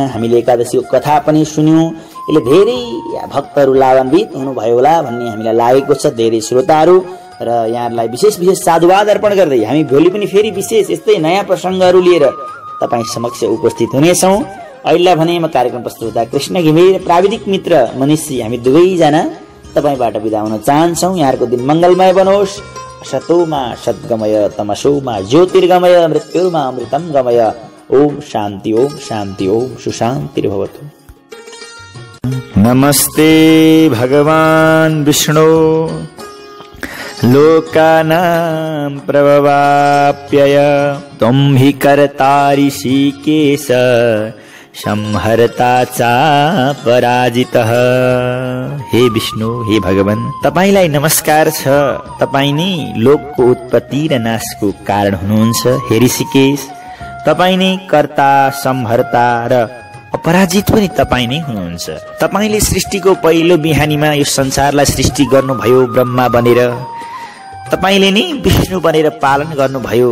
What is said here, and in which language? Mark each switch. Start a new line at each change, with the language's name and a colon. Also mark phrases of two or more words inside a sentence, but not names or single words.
Nepali: हामीले एकादशीको कथा पनि सुन्यौं, यसले धेरै भक्तहरू लाभान्वित हुनुभयो होला भन्ने हामीलाई लागेको छ, धेरै श्रोताहरू र यहाँहरूलाई विशेष विशेष साधुवाद अर्पण गर्दै हामी भोलि पनि फेरि विशेष यस्तै नयाँ प्रसङ्गहरू लिएर तपाईँ समक्ष उपस्थित हुनेछौँ। अहिले भने म कार्यक्रम प्रस्तुता कृष्ण घिमिरे प्राविधिक मित्र मनिषी हामी दुवैजना तपाईँबाट बिदा हुन चाहन्छौँ। यहाँहरूको दिन मङ्गलमय बनोस्।
Sanskrit: सतोमा सद्गमय तमसोमा ज्योतिर्गमय मृत्युर्मा अमृतम गमय। ओम शान्ति ओम सुशान्तिर्भवतु। नमस्ते भगवान विष्णु लोकानां प्रभवाप्यय त्वं हि कर्ता ऋषिकेश संहर्ता चापराजितः।
Nepali: हे विष्णु हे भगवान तपाईलाई नमस्कार छ। तपाई नै लोकको उत्पत्ति र नाशको कारण हुनुहुन्छ। हे ऋषिकेश तपाई नै कर्ता संहर्ता र अपराजित पनि तपाई नै हुनुहुन्छ। तपाईले सृष्टिको पहिलो बिहानीमा यो संसारलाई सृष्टि गर्नुभयो ब्रह्मा बनेर, तपाईले नै विष्णु बनेर पालन गर्नुभयो।